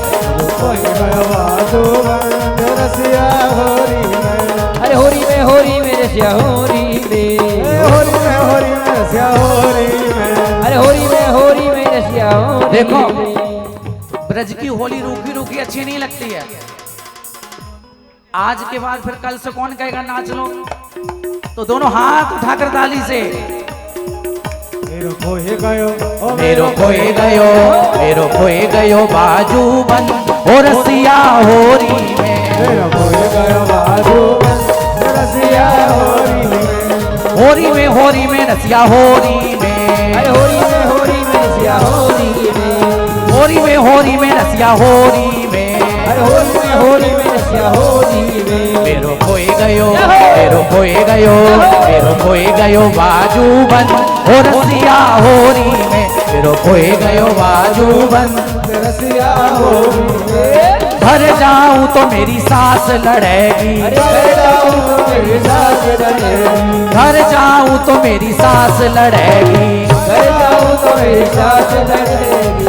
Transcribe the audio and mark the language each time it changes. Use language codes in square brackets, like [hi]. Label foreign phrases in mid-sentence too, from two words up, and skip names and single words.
[bra] खोई गयो बाजू रसिया होरी में। अरे होरी में रसिया होरी में, होरी में रसिया होरी में। अरे होरी में रसिया होरी। [hi] देखो ब्रज की होली रूखी रूखी अच्छी नहीं लगती है। आज के बाद फिर कल से कौन कहेगा नाच लो, तो दोनों हाथ उठाकर ताली से [bra] मेरो खोए गयो, मेरो खोए गयो, मेरो खोए गयो बाजू बन हो रसिया होरी में, मेरो खोए गयो बाजू रसिया होरी में। होरी में रसिया होरी में, अरे होरी में रसिया होरी में, होरी में रसिया होरी में, अरे होरी में रसिया होरी में। मेरो खोए गयो, मेरो खोए गयो, मेरो खोए गयो बाजू बन हो रसिया होरी में, मेरो खोए गयो बाजू बन रसिया होरी में। [hi] घर जाऊं तो मेरी सास लड़ेगी, घर जाऊं तो मेरी सास लड़ेगी, घर जाऊं तो मेरी सास लड़ेगी, घर जाऊं तो मेरी सास लड़ेगी।